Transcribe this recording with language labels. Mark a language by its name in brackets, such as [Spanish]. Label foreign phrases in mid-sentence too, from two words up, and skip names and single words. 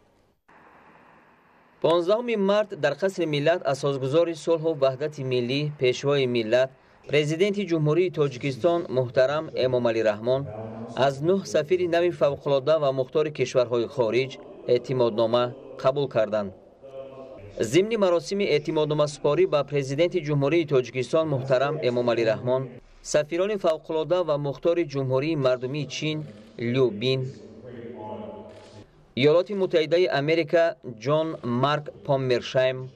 [Tajik] 15 март дар қасри миллат асосгузори сулҳу ваҳдати миллӣ, пешвои миллат, президенти ҷумҳурии Тоҷикистон муҳтарам Эмомалӣ Раҳмон аз 9 сафири нави фавқулода ва мухтори кишварҳои хориҷ эътимоднома қабул карданд. [Persian] ضمن مراسم اعتمادنامه‌سپاری با پرزیدنت جمهوری تاجیکستان محترم امامعلی رحمان، سفیران فوق‌العاده و مختار جمهوری مردمی چین لیو بین، ایالات متحده آمریکا جان مارک پاممرشایم،